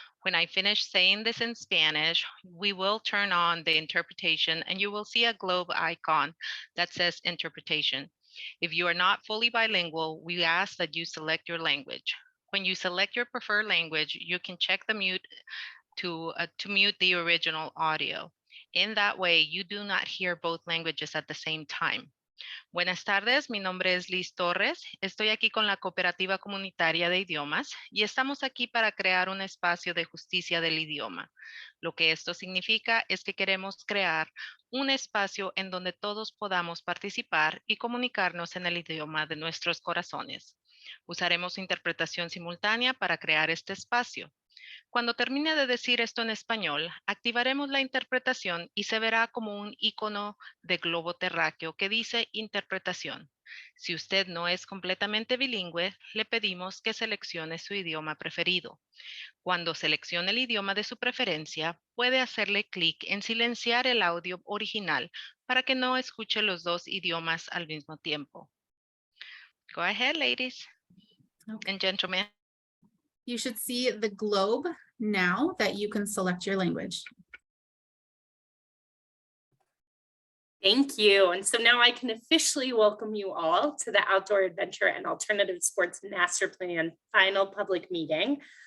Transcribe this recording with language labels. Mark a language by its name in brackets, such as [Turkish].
[English] When I finish saying this in Spanish, we will turn on the interpretation and you will see a globe icon that says interpretation. If you are not fully bilingual, we ask that you select your language. When you select your preferred language, you can check the mute to mute the original audio. In that way, you do not hear both languages at the same time. [Spanish] Buenas tardes, mi nombre es Liz Torres. Estoy aquí con la Cooperativa Comunitaria de Idiomas y estamos aquí para crear un espacio de justicia del idioma. Lo que esto significa es que queremos crear un espacio en donde todos podamos participar y comunicarnos en el idioma de nuestros corazones. Usaremos interpretación simultánea para crear este espacio. Cuando termine de decir esto en español, activaremos la interpretación y se verá como un icono de globo terráqueo que dice interpretación. Si usted no es completamente bilingüe, le pedimos que seleccione su idioma preferido. Cuando seleccione el idioma de su preferencia, puede hacerle clic en silenciar el audio original para que no escuche los dos idiomas al mismo tiempo. [English] Go ahead, ladies and gentlemen. You should see the globe now that you can select your language. Thank you. And so now I can officially welcome you all to the Outdoor Adventure and Alternative Sports Master Plan final public meeting.